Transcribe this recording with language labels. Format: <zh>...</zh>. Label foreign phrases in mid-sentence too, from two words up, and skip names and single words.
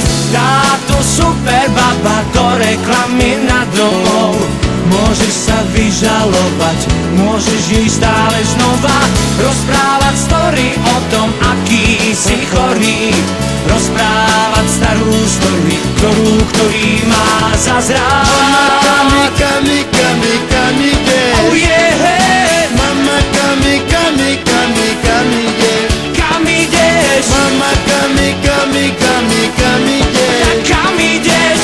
<sk>Táto super baba do reklamy na domov, môžeš sa vyžalovať, môžeš jej stále znova rozprávať story o tom, aký si chorý, rozprávať starú story, ktorý má zazrať. Mama kami, kami, kami,</sk> <en>Oh yeah! Mama kami, kami, kami, kami,</en> <sk>Kam ideš? Mama kami, kami, kami, kami, Kam ideš?</sk>